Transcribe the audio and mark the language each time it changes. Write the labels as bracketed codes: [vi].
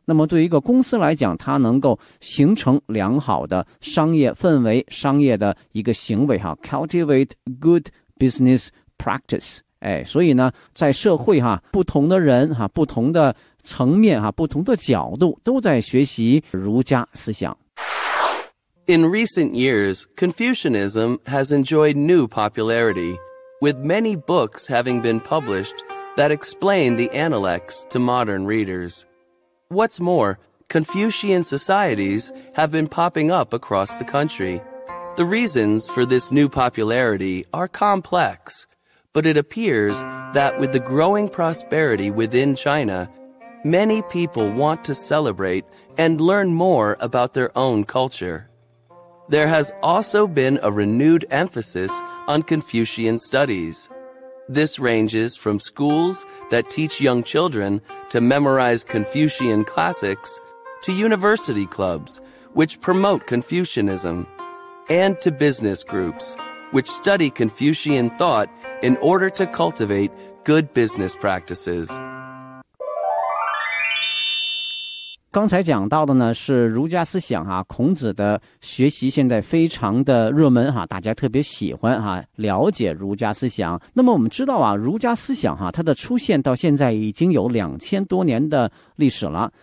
[zh] 那么对于一个公司来讲，它能够形成良好的商业氛围、商业的一个行为哈、啊、， [en] cultivate good business practice。 [zh] 哎，所以呢，在社会哈、啊，不同的人哈、啊，不同的层面哈、啊，不同的角度都在学习儒家思想。 [en] In recent years, Confucianism has enjoyed new popularity, with many books having been published that explain the Analects to modern readers. What's more, Confucian societies have been popping up across the country. The reasons for this new popularity are complex, but it appears that with the growing prosperity within China, many people want to celebrate and learn more about their own culture. There has also been a renewed emphasis on Confucian studies. This ranges from schools that teach young children to memorize Confucian classics, to university clubs, which promote Confucianism, and to business groups, which study Confucian thought in order to cultivate good business practices. [zh] 刚才讲到的呢是儒家思想啊，孔子的学习现在非常的热门哈、啊，大家特别喜欢哈、啊，了解儒家思想。那么我们知道啊，儒家思想哈、啊，它的出现到现在已经有2000多年的历史了。